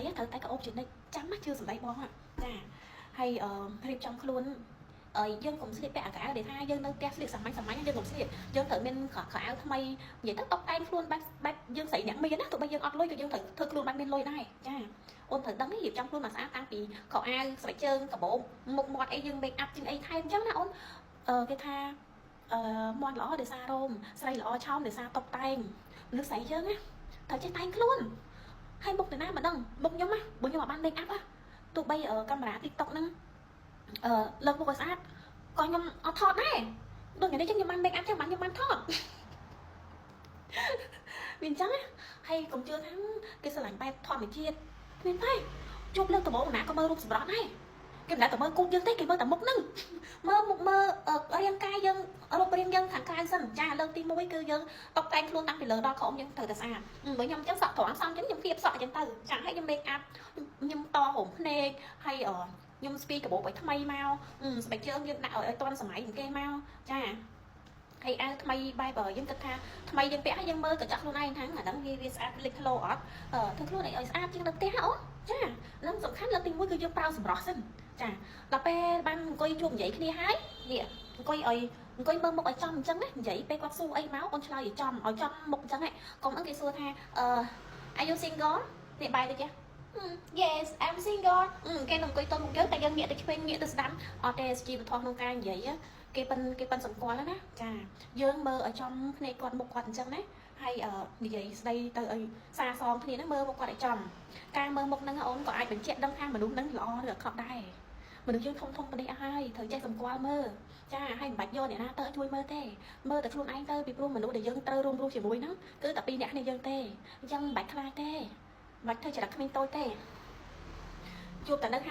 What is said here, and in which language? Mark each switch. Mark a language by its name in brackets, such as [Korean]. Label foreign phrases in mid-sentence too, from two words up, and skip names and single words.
[Khmer] ត្រូវតែក្អូបជានិច្ចចាំណាជឿសម្ដីបងចាហើយរៀបចំខ្លួនយើងកុំស្លៀកពាក់អាកៅដែលថាយើងនៅផ្ទះស្លៀកសាមញ្ញយើងកុំស្លៀកយើងត្រូវមានខោអាវថ្មីនិយាយទៅ តុបតែងខ្លួនបែបយើងស្រីអ្នកមានណាទោះបីយើងអត់លុយក៏យើងត្រូវធ្វើខ្លួនបែបមានលុយដែរចាអូនត្រូវដឹងរៀបចំខ្លួនមកស្អាតតាំងពីខោអាវស្បែកជើងកាបូបមុខមាត់អីយើង [English] make up [Khmer] ជាងអីថែមអញ្ចឹងណាអូនគេថាមាត់ល្អដោយសាររោមស្រីល្អឆោមដោយសារតុបតែងមនុស្សស្រីយើងណាត្រូវចេះតែងខ្លួនហើយមុខទៅណាមិនដឹងមុខខ្ញុំណាបើខ្ញុំអត់បាន [English] make up [Khmer] ទោះបីកាមេរ៉ា TikTok ហ្នឹងលើកមុខឲ្យស្អាតក៏ខ្ញុំអត់ថតដែរដូចនេះចឹងខ្ញុំបាន [English] make up [Khmer] ចឹងបានខ្ញុំបានថត វាអញ្ចឹងណាហើយកុំជឿថាគេស្រឡាញ់បែបធម្មជាតិមានទេជួបលើកដំបូងណាក៏មើលរូបសម្រស់ដែរគេមិនដែលតែមើលគូយើងទេគេមើលតែមុខហ្នឹងមើលមុខមើលរាងកាយយើងរូបរាងយើងខាង ក្រៅសិនចាលើកទី1គឺយើងតុបតែងខ្លួនតាំងពីលើដល់ក្រោមយើងត្រូវតែស្អាតបើខ្ញុំអញ្ចឹងសក់ត្រង់សំអញ្ចឹងខ្ញុំគៀបសក់អញ្ចឹងទៅចាហើយខ្ញុំ [English] make up [Khmer] ខ្ញុំតហូមភ្នែកហើយខ្ញុំស្ពីកាបូបឲ្យថ្មីមកស្បែកជើងយើងដាក់ឲ្យទាន់សម័យគេមកចាហើយអាវថ្មីបែបយើងគិតថាថ្មីយើងពាក់ហើយយើងមើលកញ្ចក់ខ្លួនឯងថាអាហ្នឹងវាស្អាតលេចធ្លោអត់ធ្វើខ្លួនឯងឲ្យស្អាតជាងនៅផ្ទះអូនចាហ្នឹងសំខាន់លើកទី1គឺយើងប្រើសម្រស់សិនចាដល់ពេលបានអង្គុយជួបនិយាយគ្នាហើយនេះអង្គុយមើលមុខឲ្យចំអញ្ចឹងណានិយាយពេលគាត់សួរអីមកអូនឆ្លើយឲ្យចំមុខអញ្ចឹងហ៎កុំអឹងគេសួរថា [English] are you single [Khmer] នេះបាយទៅចា [English] Yes I'm single [Khmer] គេនឹងអង្គុយតមុខយើងតែយើងងាកទៅឆ្វេងងាកទៅស្ដាំអត់ទេជីវធម៌ក្នុងការនិយាយគេប៉ិន សម្គាល់ណាចាយើងមើលឲ្យចំភ្នែកគាត់មុខគាត់អញ្ចឹងណាហើយនិយាយស្ដីទៅឲ្យសារសងគ្នាណាមើលមុខគាត់ឲ្យចំការមើលមុខហ្នឹងអូនក៏អាចបញ្ជាក់ដឹងថាមនុស្សហ្នឹងល្អឬអាក្រក់ដែរមនុស្សយើងធំប៉ុណ្នេះអស់ហើយត្រូវចេះសម្គាល់មើលចាហើយមិនបាច់យកអ្នកណាទៅជួយមើលទេមើលតែខ្លួនឯងទៅពីព្រោះមនុស្សដែលយើងត្រូវរួមរស់ជាមួយហ្នឹងគឺតែពីរអ្នកគ្នាយើងទេអញ្ចឹងមិនបាច់ខ្លាចទេមិនបាច់ធ្វើចរិតក្មេងតូចទេជួបតែនៅហា